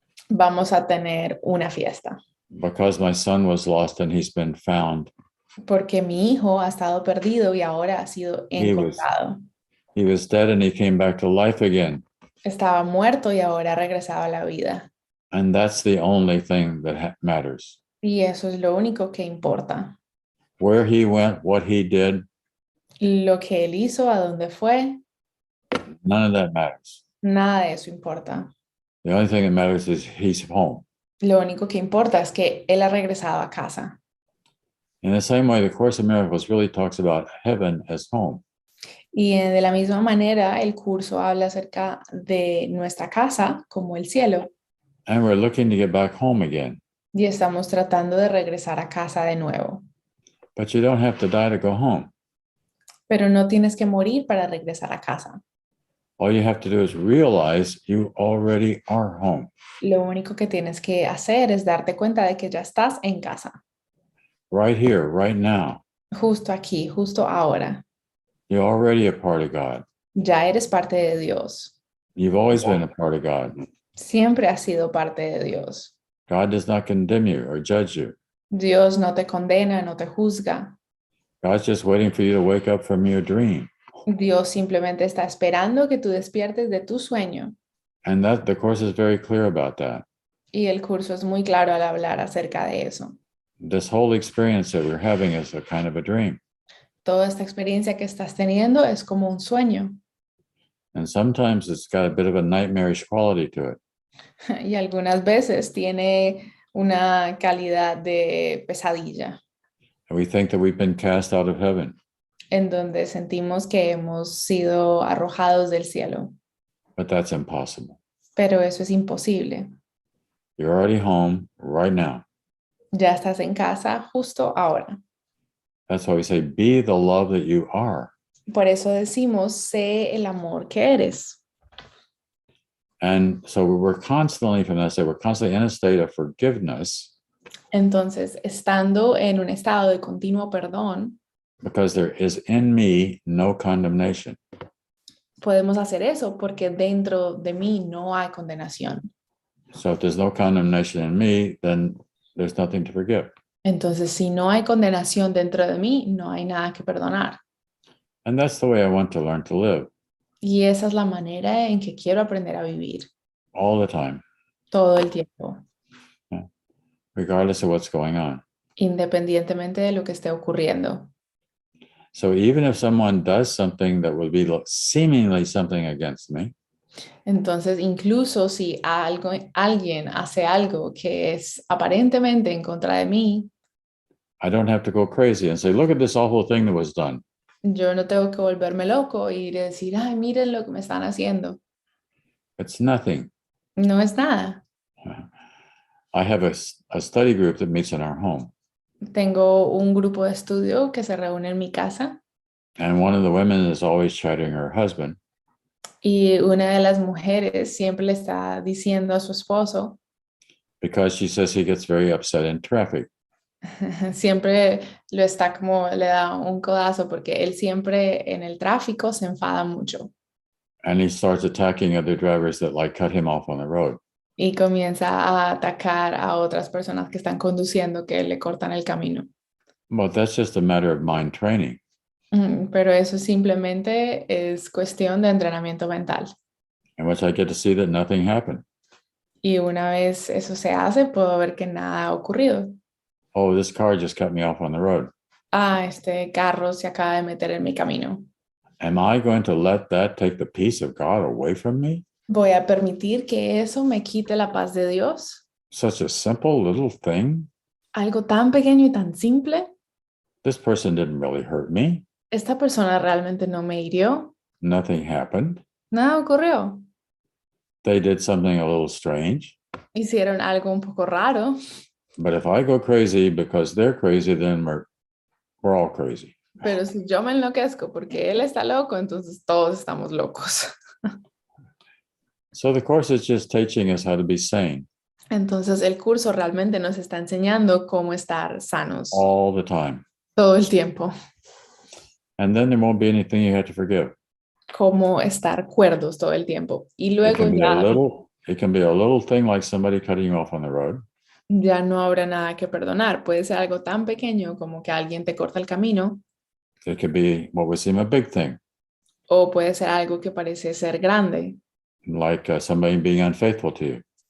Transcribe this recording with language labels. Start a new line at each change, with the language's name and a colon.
Spanish: Vamos a tener una fiesta.
English: Because my son was lost and he's been found.
Spanish: Porque mi hijo ha estado perdido y ahora ha sido encontrado.
English: He was dead and he came back to life again.
Spanish: Estaba muerto y ahora ha regresado a la vida.
English: And that's the only thing that matters.
Spanish: Y eso es lo único que importa.
English: Where he went, what he did.
Spanish: Lo que él hizo, a dónde fue.
English: None of that matters.
Spanish: Nada de eso importa.
English: The only thing that matters is he's home.
Spanish: Lo único que importa es que él ha regresado a casa.
English: In the same way, the Course of Miracles really talks about heaven as home.
Spanish: Y de la misma manera, el curso habla acerca de nuestra casa como el cielo.
English: And we're looking to get back home again.
Spanish: Y estamos tratando de regresar a casa de nuevo.
English: But you don't have to die to go home.
Spanish: Pero no tienes que morir para regresar a casa.
English: All you have to do is realize you already are home.
Spanish: Lo único que tienes que hacer es darte cuenta de que ya estás en casa.
English: Right here, right now.
Spanish: Justo aquí, justo ahora.
English: You're already a part of God.
Spanish: Ya eres parte de Dios.
English: You've always been a part of God.
Spanish: Siempre has sido parte de Dios.
English: God does not condemn you or judge you.
Spanish: Dios no te condena, no te juzga.
English: God's just waiting for you to wake up from your dream.
Spanish: Dios simplemente está esperando que tú despiertes de tu sueño.
English: And the Course is very clear about that.
Spanish: Y el curso es muy claro al hablar acerca de eso.
English: This whole experience that we're having is a kind of a dream.
Spanish: Toda esta experiencia que estás teniendo es como un sueño.
English: And sometimes it's got a bit of a nightmarish quality to it.
Spanish: Y algunas veces tiene una calidad de pesadilla.
English: And we think that we've been cast out of heaven.
Spanish: En donde sentimos que hemos sido arrojados del cielo.
English: But that's impossible.
Spanish: Pero eso es imposible.
English: You're already home right now.
Spanish: Ya estás en casa justo ahora.
English: That's why we say, be the love that you are.
Spanish: Por eso decimos, sé el amor que eres.
English: And so we're constantly, from that state, we're constantly in a state of forgiveness.
Spanish: Entonces, estando en un estado de continuo perdón,
English: Because there is in me no condemnation.
Spanish: podemos hacer eso porque dentro de mí no hay condenación.
English: So if there's no condemnation in me, then there's nothing to forgive.
Spanish: Entonces, si no hay condenación dentro de mí, no hay nada que perdonar.
English: And that's the way I want to learn to live
Spanish: Y esa es la manera en que quiero aprender a vivir
English: all the time,
Spanish: todo el tiempo,
English: regardless of what's going on.
Spanish: independientemente de lo que esté ocurriendo.
English: So even if someone does something that would be seemingly something against me,
Spanish: Entonces, incluso si alguien hace algo que es aparentemente en contra de mí,
English: I don't have to go crazy and say, look at this awful thing that was done.
Spanish: yo no tengo que volverme loco y decir, ay, miren lo que me están haciendo.
English: It's nothing.
Spanish: No es nada.
English: I have a study group that meets in our home.
Spanish: Tengo un grupo de estudio que se reúne en mi casa
English: And one of the women is always chiding her husband
Spanish: y una de las mujeres siempre le está diciendo a su esposo,
English: because she says he gets very upset in traffic.
Spanish: siempre lo está como, le da un codazo porque él siempre en el tráfico se enfada mucho
English: And he starts attacking other drivers that like cut him off on the road.
Spanish: y comienza a atacar a otras personas que están conduciendo que le cortan el camino.
English: But that's just a matter of mind training.
Spanish: Pero eso simplemente es cuestión de entrenamiento mental.
English: In which I get to see that nothing happened.
Spanish: Y una vez eso se hace, puedo ver que nada ha ocurrido.
English: Oh, this car just cut me off on the road.
Spanish: Este carro se acaba de meter en mi camino.
English: Am I going to let that take the peace of God away from me?
Spanish: ¿Voy a permitir que eso me quite la paz de Dios?
English: Such a simple little thing.
Spanish: Algo tan pequeño y tan simple.
English: This person didn't really hurt me.
Spanish: Esta persona realmente no me hirió.
English: Nothing happened.
Spanish: Nada ocurrió.
English: They did something a little strange.
Spanish: Hicieron algo un poco raro.
English: But if I go crazy because they're crazy, then we're all crazy.
Spanish: Pero si yo me enloquezco porque él está loco, entonces todos estamos locos.
English: So the course is just teaching us how to be sane.
Spanish: Entonces el curso realmente nos está enseñando cómo estar sanos
English: All the time.
Spanish: todo el tiempo.
English: And then there won't be anything you have to forgive.
Spanish: Cómo estar cuerdos todo el tiempo. Y luego
English: It can be a little thing like somebody cutting you off on the road.
Spanish: Ya no habrá nada que perdonar. Puede ser algo tan pequeño como que alguien te corta el camino.
English: It could be what would seem a big thing.
Spanish: O puede ser algo que parece ser grande.
English: Like somebody being unfaithful to you.